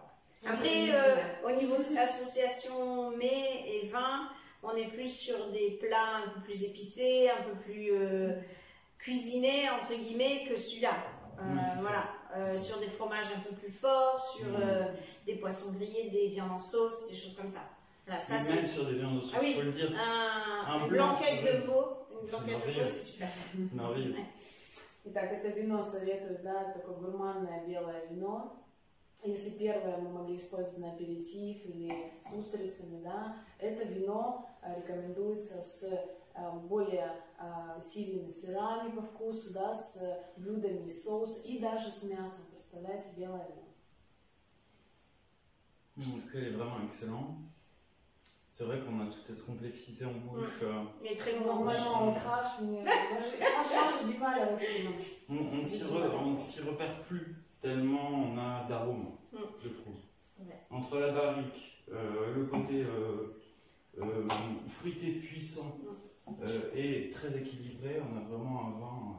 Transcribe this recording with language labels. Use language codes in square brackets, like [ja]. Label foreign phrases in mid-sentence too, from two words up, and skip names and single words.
[fr] Après, au niveau association mets et vin, on est plus sur des plats un peu plus épicés, un peu plus cuisinés, entre guillemets, que celui-là. Voilà. Sur des fromages un peu plus forts, sur des poissons grillés, des viandes en sauce, des choses comme ça. Voilà, ça même sur des viandes en sauce, ah oui, faut le dire. Une blanquette de veau. Une blanquette de veau, c'est super. Merveilleux. [ru] Итак, это вино советуют, да, такое гурманное белое вино. Если первое мы могли использовать на аперитив или с устрицами, да, это вино рекомендуется с более сильными сырами по вкусу, да, с блюдами из соуса и даже с мясом. Представляете, белое вино. [fr] Le cru est vraiment excellent. C'est vrai qu'on a toute cette complexité en bouche. Il est très bon. Normalement, on crache, mais franchement, j'ai du mal avec ce vin. On s'y repère plus tellement on a d'arômes, je trouve. Entre la barrique, le côté fruité puissant et très équilibré, on a vraiment un vin.